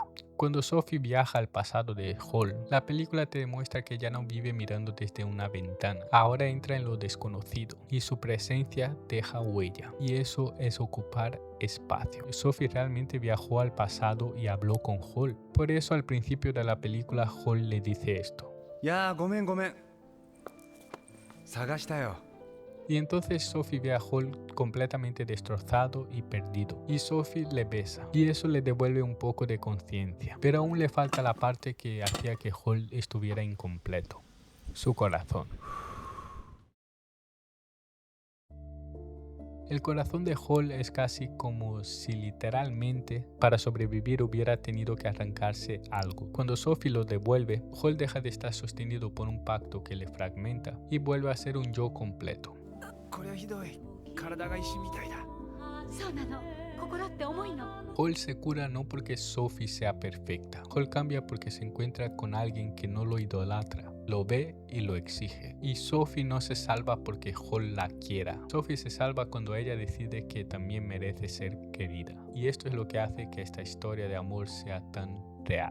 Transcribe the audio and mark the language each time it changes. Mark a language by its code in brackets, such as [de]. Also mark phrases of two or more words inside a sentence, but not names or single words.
[es] Cuando Sophie viaja al pasado de Hall, la película te demuestra que ya no vive mirando desde una ventana, ahora entra en lo desconocido y su presencia deja huella, y eso es ocupar espacio. Sophie realmente viajó al pasado y habló con Hall, por eso al principio de la película Hall le dice esto. [ja] いやーごめんごめん。探したよ。 [es] Y entonces Sophie ve a Hall completamente destrozado y perdido, y Sophie le besa, y eso le devuelve un poco de conciencia, pero aún le falta la parte que hacía que Hall estuviera incompleto, su corazón. El corazón de Hall es casi como si literalmente para sobrevivir hubiera tenido que arrancarse algo. Cuando Sophie lo devuelve, Hall deja de estar sostenido por un pacto que le fragmenta y vuelve a ser un yo completo. [ja] これはひどい。体が石みたいだ。そうなの。心って重いの。 [es] Hall se cura no porque Sophie sea perfecta. Hall cambia porque se encuentra con alguien que no lo idolatra, lo ve y lo exige. Y Sophie no se salva porque Hall la quiera. Sophie se salva cuando ella decide que también merece ser querida. Y esto es lo que hace que esta historia de amor sea tan real.